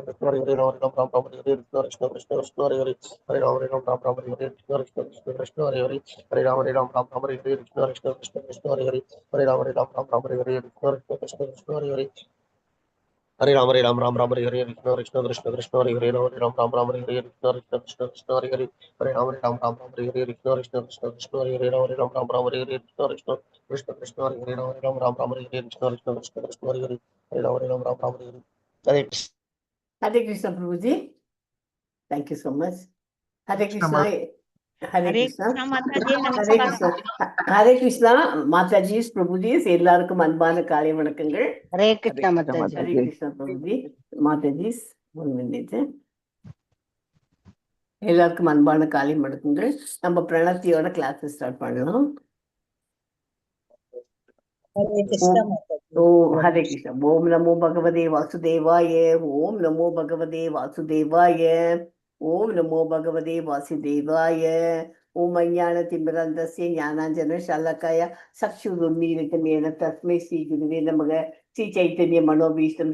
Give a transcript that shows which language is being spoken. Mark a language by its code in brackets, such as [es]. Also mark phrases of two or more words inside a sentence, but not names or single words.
[sa] Hare Hare Ram Ram Ram Hare Hare Krishna Krishna Hare Hare Hare Ram Ram Ram Hare Hare Krishna Hare Hare Hare Ram Ram Hare Hare Krishna Hare Hare Hare Ram Ram Hare Hare Krishna Hare Hare Hare Ram Ram Ram Hare Hare Krishna Krishna Krishna Hare Hare Hare Ram Ram Ram Hare Hare Krishna Krishna Krishna Hare Hare Hare Ram Ram Ram Hare Hare Krishna Krishna Krishna Hare Hare Hare Ram Ram Ram Hare Hare Krishna Krishna Hare Hare Hare Ram Ram Ram Hare Hare Krishna Krishna Krishna Hare Hare Hare Ram Ram Hare Hare Hare [en] Hare Krishna Prabhuji. Thank you so much. Hare Krishna. Hare Hare Krishna. Krishna Mataji, Hare Namaskar. Krishna. Hare Krishna. Mataji, Prabhuji, [ta] எல்லாருக்கும் அன்பான காலை வணக்கங்கள். [en] Hare Krishna Mataji. Hare Krishna Prabhuji. Mataji, 1 minute. [ta] எல்லாருக்கும் அன்பான காலை வணக்கங்கள். நம்ம பிரணத்தியோட [en] class start [ta] பண்ணலாம். [en] Hare Krishna Mataji. Hare Krishna. [sa] ॐ नमो भगवते वासुदेवाय। ॐ नमो भगवते वासुदेवाय. ॐ नमो भगवते वासुदेवाय. ॐ ज्ञान तिमिरान्धस्य ज्ञानाञ्जन शलाकया चक्षुरुन्मीलितमेन तस्मै श्री गुरवे नमः श्री चैतन्य मनोभीष्टम्